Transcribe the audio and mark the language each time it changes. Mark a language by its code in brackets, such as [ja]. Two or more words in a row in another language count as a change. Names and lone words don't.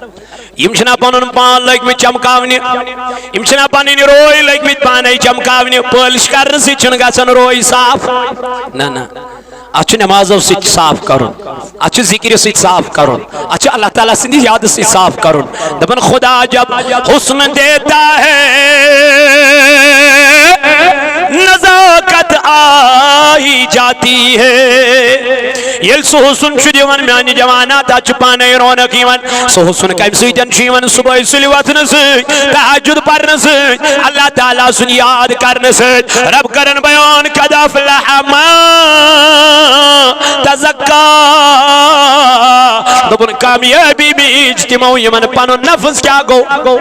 [ks] یم چھنا پنن پان لٔگمٕتۍ چمکاونہِ، یم چھنا پنٕنۍ روے لٔگمٕتۍ پانے چمکاونہِ، پٲلِش کرنہٕ سۭتۍ چھُنہٕ گژھان روے صاف، نہ نہ، اتھ چھُ نمازو سۭتۍ صاف کرُن، اتھ چھُ ذکرِ سۭتۍ صاف کرُن، اتھ چھُ اللہ تعالیٰ سٕنٛدِ یادٕ سۭتۍ صاف کرُن۔ [ur] دپن خدا جب حسن دیتا ہے نزاکت آئی جاتی ہے، [ks] یل سہ حسن چھُ دِوان میانہِ جوانات اتھ چھُ پانے رونق یِوان، سہ حسن کمہِ سۭتۍ چھُ یِوان؟ صبح سُلہِ وتھنہٕ سۭتۍ، تہجد پرنہٕ سۭتۍ، اللہ تعالیٰ سُنٛد یاد کرنہٕ سۭتۍ۔ رب کرن بیان [ar] قد افلح من تزکا، [ks] دوٚپُن کامیٲبی میٖج تِمو یِمن پنُن نفس کیٛاہ گوٚو